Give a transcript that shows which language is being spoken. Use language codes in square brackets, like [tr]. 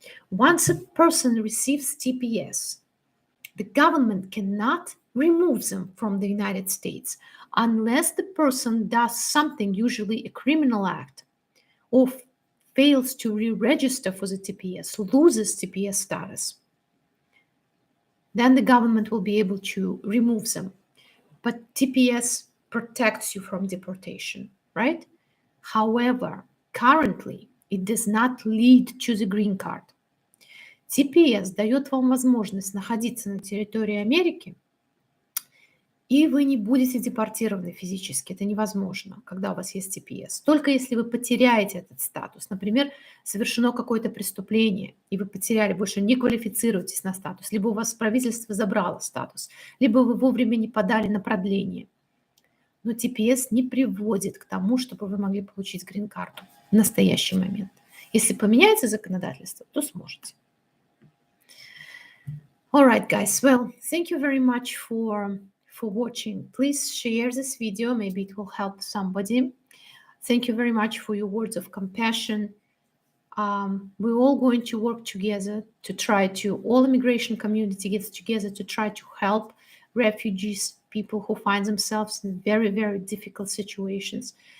[en] Once a person receives TPS, the government cannot remove them from the United States unless the person does something, usually a criminal act, or fails to re-register for the TPS, loses TPS status. Then the government will be able to remove them. But TPS protects you from deportation, right? However, currently it does not lead to the green card. [ru] TPS дает вам возможность находиться на территории Америки, и вы не будете депортированы физически. Это невозможно, когда у вас есть TPS. Только если вы потеряете этот статус. Например, совершено какое-то преступление, и вы потеряли, больше не квалифицируетесь на статус, либо у вас правительство забрало статус, либо вы вовремя не подали на продление. Но TPS не приводит к тому, чтобы вы могли получить грин-карту в настоящий момент. Если поменяется законодательство, то сможете. [en] All right, guys. Well, thank you very much for watching. Please share this video. Maybe it will help somebody. Thank you very much for your words of compassion. We're all going to work together to try to, all immigration community gets together to try to help refugees, people who find themselves in very, very difficult situations.